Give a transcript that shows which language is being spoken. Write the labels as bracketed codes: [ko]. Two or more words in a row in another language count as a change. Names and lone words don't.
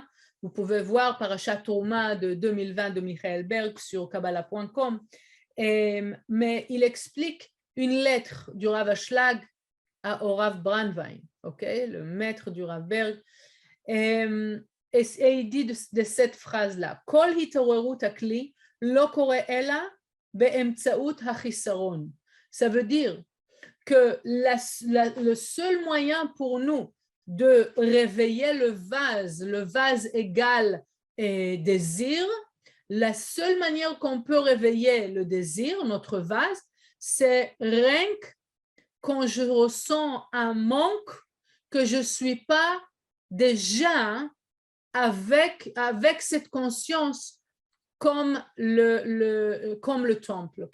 [fr] Vous pouvez voir Parashat Trouma de 2020 de Michael Berg sur Kabbalah.com. Mais il explique une lettre du Rav Ashlag au Rav Brandwein, le maître du Rav Berg. Et il dit de cette phrase-là, [he] כל התעוררות הכלי לא קורה אלא באמצעות החיסרון. [fr] Ça veut dire que le seul moyen pour nous de réveiller le vase égal désir, la seule manière qu'on peut réveiller le désir, notre vase, c'est rien que quand je ressens un manque que je ne suis pas déjà avec cette conscience comme le temple.